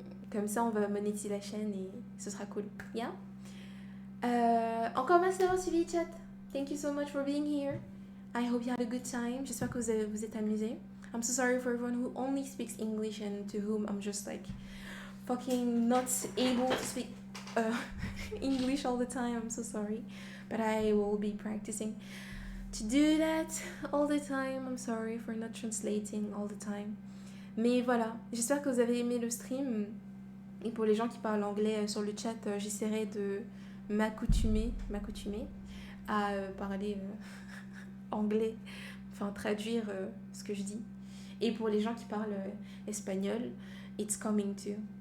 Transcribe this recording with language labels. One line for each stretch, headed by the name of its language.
French: Comme ça, on va monétiser la chaîne et ce sera cool. Yeah? Encore merci d'avoir suivi, chat.
English: Thank you so much for being here. I hope you had a good time.
French: J'espère que vous êtes amusés.
English: I'm so sorry for everyone who only speaks English and to whom I'm just like fucking not able to speak English all the time. I'm so sorry. But I will be practicing to do that all the time. I'm sorry for not translating all the time.
French: Mais voilà, j'espère que vous avez aimé le stream. Et pour les gens qui parlent anglais sur le chat, j'essaierai de m'accoutumer à parler anglais, enfin traduire ce que je dis. Et pour les gens qui parlent espagnol,
English: it's coming too.